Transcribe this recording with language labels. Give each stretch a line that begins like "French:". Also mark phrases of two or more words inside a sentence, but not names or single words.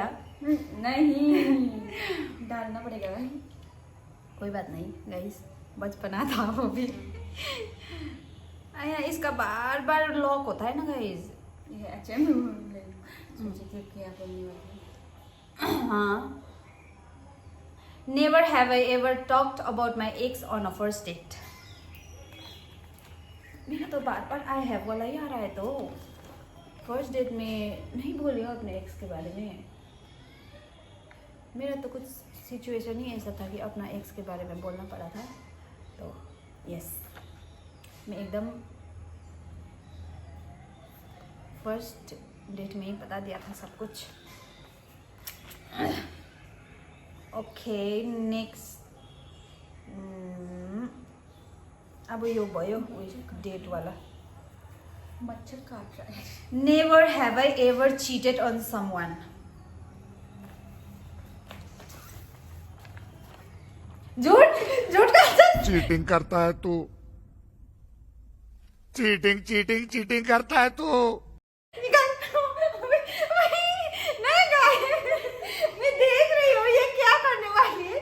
Hindi: नहीं डालना पड़ेगा भाई, कोई बात नहीं गाइस, बचपना था वो भी। आया इसका बार बार लॉक होता है ना गाइस। ये अच्छा सोची थी क्या बोलने वाली। हाँ,
English: Never have I ever talked about my ex on a first date.
Hindi: मेरा तो बार बार
English: आई हैव
Hindi: वाला ही आ रहा है, तो
English: फर्स्ट डेट
Hindi: में नहीं बोले अपने एक्स के बारे में। मेरा तो कुछ सिचुएशन ही ऐसा था कि अपना एक्स के बारे में बोलना पड़ा था, तो यस, मैं एकदम
English: फर्स्ट डेट
Hindi: में ही बता दिया था सब कुछ।
English: Okay, next,
Nepali: अब यो भयो डेट वाला।
Hindi: मच्छर काट रहा है।
English: Never have I ever cheated on someone.
Hindi: झूठ का चीटिंग करता है तू, चीटिंग करता है तू। नहीं गाइस, मैं देख रही हूँ ये क्या करने वाली है।